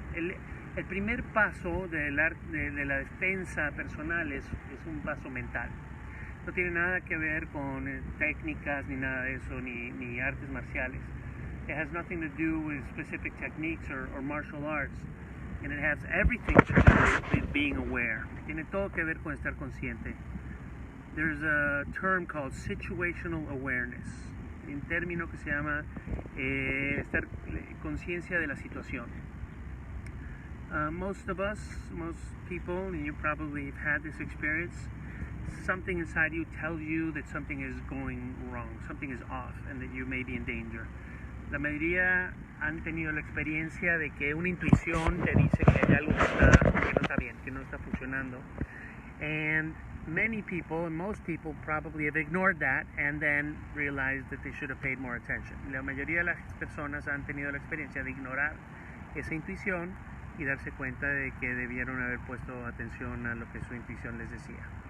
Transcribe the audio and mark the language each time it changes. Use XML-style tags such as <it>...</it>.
<es>El primer paso de la defensa personal es un paso mental. No tiene nada que ver con técnicas ni nada de eso, ni artes marciales.</es> <en>It has nothing to do with specific techniques or martial arts, and it has everything to do with being aware.</en> <es>Tiene todo que ver con estar consciente.</es> <en>There's a term called situational awareness,</en> <es>un término que se llama estar conciencia de la situación.</es> <en>Most people, and you probably have had this experience, something inside you tells you that something is going wrong, something is off, and that you may be in danger.</en> <es>La mayoría han tenido la experiencia de que una intuición te dice que hay algo que no está bien, que no está funcionando.</es> <en>And most people probably have ignored that and then realized that they should have paid more attention.</en> <es>La mayoría de las personas han tenido la experiencia de ignorar esa intuición y darse cuenta de que debieron haber puesto atención a lo que su intuición les decía.</es>